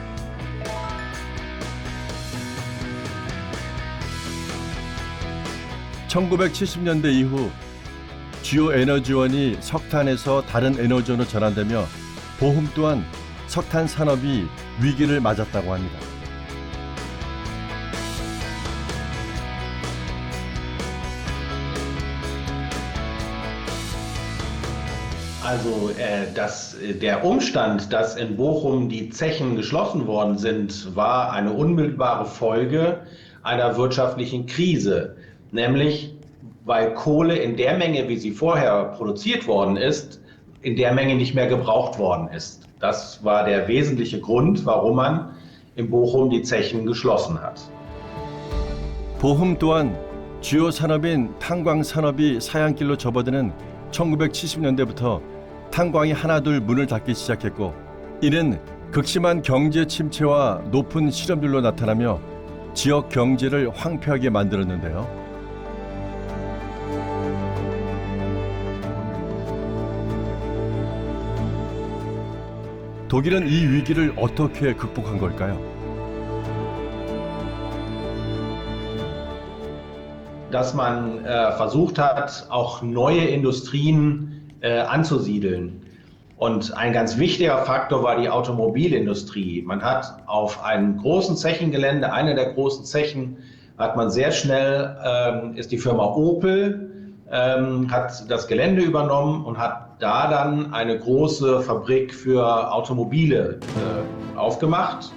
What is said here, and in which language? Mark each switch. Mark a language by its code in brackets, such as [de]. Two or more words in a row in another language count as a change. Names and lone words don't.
[ko] (1970년대) 이후 주요 에너지원이 석탄에서 다른 에너지원으로 전환되며 보훔 또한 석탄 산업이 위기를 맞았다고 합니다. [de] Also der Umstand, dass in Bochum die Zechen geschlossen worden sind, war eine unmittelbare Folge einer wirtschaftlichen Krise. Nämlich, weil Kohle in der Menge, wie sie vorher produziert worden ist, in der Menge nicht mehr gebraucht worden ist. Das war der wesentliche Grund, warum man in Bochum die Zechen geschlossen hat. [ko] 보훔 또한 주요 산업인 탄광 산업이 사양길로 접어드는 1970년대부터 탄광이 하나둘 문을 닫기 시작했고, 이는 극심한 경제 침체와 높은 실업률로 나타나며 지역 경제를 황폐하게 만들었는데요. 독일은 이 위기를 어떻게 극복한 걸까요? [de] Dass man versucht hat, auch neue Industrien anzusiedeln. Und ein ganz wichtiger Faktor war die Automobilindustrie. Man hat auf einem großen Zechengelände, einer der großen Zechen, hat man sehr schnell, ist die Firma Opel, hat das Gelände übernommen und hat da dann eine große Fabrik für Automobile aufgemacht.